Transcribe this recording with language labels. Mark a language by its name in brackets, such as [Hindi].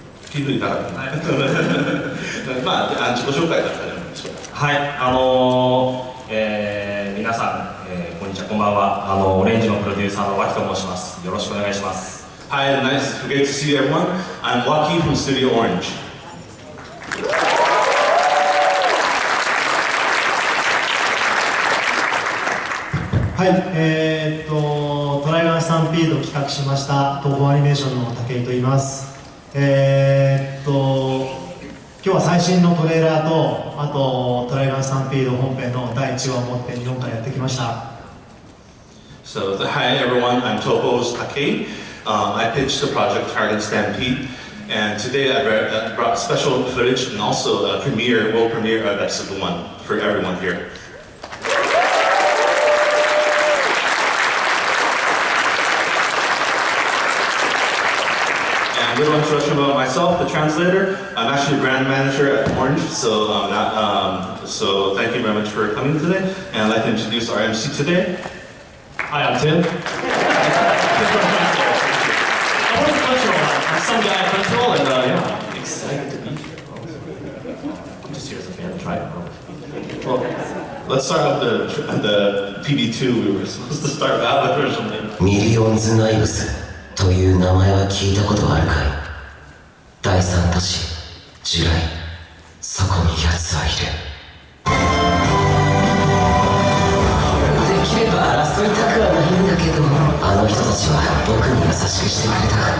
[Japanese] 聞いていただくと、まあ、自己紹介だったらはい、皆さん、こんにちは、こんばんは。オレンジのプロデューサーの脇と申します。よろしくお願いします。 [English] Hi, nice, great to see everyone. I'm Waki from Studio Orange. [Japanese] はい、トライガンスタンピードを企画しました東宝アニメーションの武井と言います。今日は最新のトレーラーと、あとトライガンスタンピード本編の第1話を持って日本からやってきました。 [English] So, hi everyone, I'm Toho's Takei. I pitched the project TRIGUN STAMPEDE, and today I brought special footage and also a world premiere of episode 1 for everyone here. A little introduction about myself, the translator. I'm actually a brand manager at Orange, so so thank you very much for coming today. And I'd like to introduce our MC today. Hi, I'm Tim. I'm some guy at Crunchyroll, and yeah, I'm excited to be here. I'm just here as a fan of TRIGUN. Well, let's start with the PB2. We were supposed to start that with originally. [Japanese] Millions Knives という名前は聞いたことあるかい。第三都市、ジュライ、そこに奴はいる。できれば争いたくはないんだけど、あの人たちは僕に優しくしてくれた。